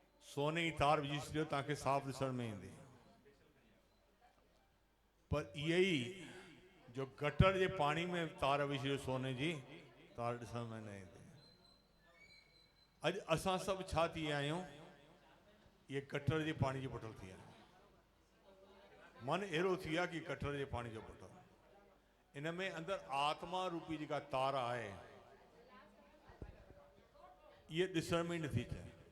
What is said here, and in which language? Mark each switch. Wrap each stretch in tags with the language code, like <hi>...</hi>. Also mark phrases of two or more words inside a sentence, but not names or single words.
<sd>सोने जी तार विझी छॾियो तव्हांखे साफ़ ॾिसण में ईंदी। पर यही जो गटर जे पानी में तार विझी सोने जी तार ॾिसण में न ईंदी। अॼु असां सभु छा थी विया आहियूं, ये गटर जे पानी जो बोतल थी विया आहियूं। मन अहिड़ो थी विया कि गटर जे पानी जो बोतल, इन में अंदरि आत्मा रूपी जेका तार आहे ये ॾिसण में नथी अचे।</sd>